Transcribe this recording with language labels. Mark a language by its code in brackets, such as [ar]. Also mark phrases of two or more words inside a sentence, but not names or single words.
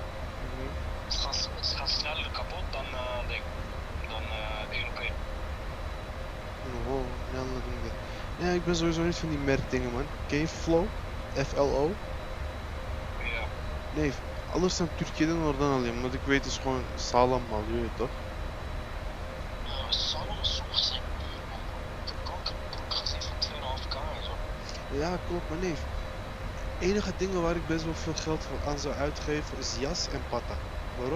[nl] Het gaat sneller kapot dan Europees. Oh, ja, ik ben sowieso niet van die merkdingen man. Ken je Flow? FLO? Ja. Nee, alles aan [tr] Türkiye'den oradan alayım. [nl] Want ik weet het is gewoon [tr] sağlam mal, [nl] je weet toch? Salon is soms duur man. De broek gaat niet van 2,5k en zo. Ja, klopt, maar nee. Enige dingen waar ik best wel veel geld aan zou uitgeven is jas en patta. Waarom?